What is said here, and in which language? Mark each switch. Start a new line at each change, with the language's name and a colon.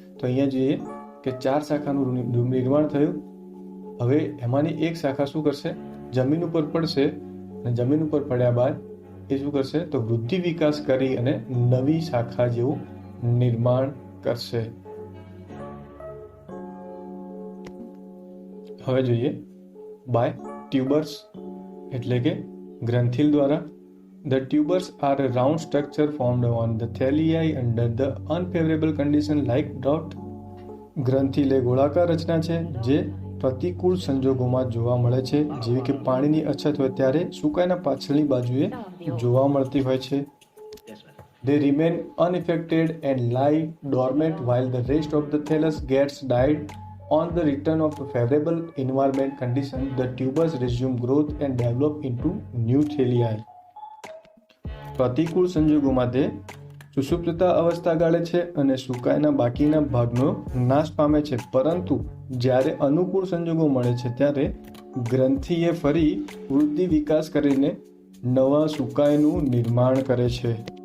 Gujarati: તો અહીંયા જોઈએ કે 4 શાખાનું નિર્માણ થયું. હવે એમાંની એક શાખા શું કરશે, જમીન ઉપર પડશે અને જમીન ઉપર પડ્યા બાદ એ શું કરશે તો વૃદ્ધિ વિકાસ કરી અને નવી શાખા જેવું નિર્માણ કરશે. હવે જોઈએ
English: by tubers
Gujarati: એટલે કે ગ્રંથિલ દ્વારા.
English: The tubers are a round structure formed on the thalli under the unfavorable condition like drought.
Gujarati: ગ્રંથિલે ગોળાકાર રચના છે જે પ્રતિકૂળ સંજોગોમાં જોવા મળે છે, જેવી કે પાણીની અછત હોય ત્યારે સુકાઈના પાછળની બાજુએ જોવા મળતી હોય છે.
English: They remain unaffected and lie dormant while the rest of the thallus gets died. On the return of the favorable environment conditions, the tubers resume growth and develop into new thalli.
Gujarati: પ્રતિકૂળ સંજોગોમાં તે સુષુપ્તતા અવસ્થા ગાળે છે અને સુકાઈના બાકીના ભાગનો નાશ પામે છે, પરંતુ જ્યારે અનુકૂળ સંજોગો મળે છે ત્યારે ગ્રંથિએ ફરી વૃદ્ધિ વિકાસ કરીને નવા સુકાઈનું નિર્માણ કરે છે.